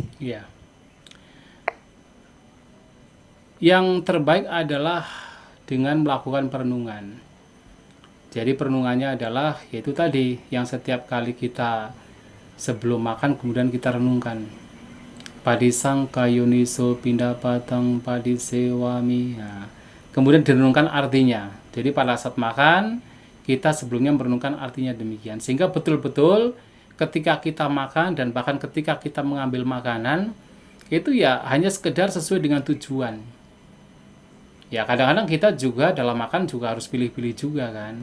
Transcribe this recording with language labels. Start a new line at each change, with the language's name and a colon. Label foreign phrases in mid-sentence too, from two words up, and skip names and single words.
Indonesian: Iya. Yang terbaik adalah dengan melakukan perenungan. Jadi perenungannya adalah yaitu tadi yang setiap kali kita sebelum makan kemudian kita renungkan.
Pali: Padisangka yuniso pindapatang padisewami.
Indonesian: Nah, kemudian direnungkan artinya. Jadi pada saat makan, kita sebelumnya merenungkan artinya demikian. Sehingga betul-betul ketika kita makan dan bahkan ketika kita mengambil makanan, itu ya hanya sekedar sesuai dengan tujuan. Ya kadang-kadang kita juga dalam makan juga harus pilih-pilih juga kan.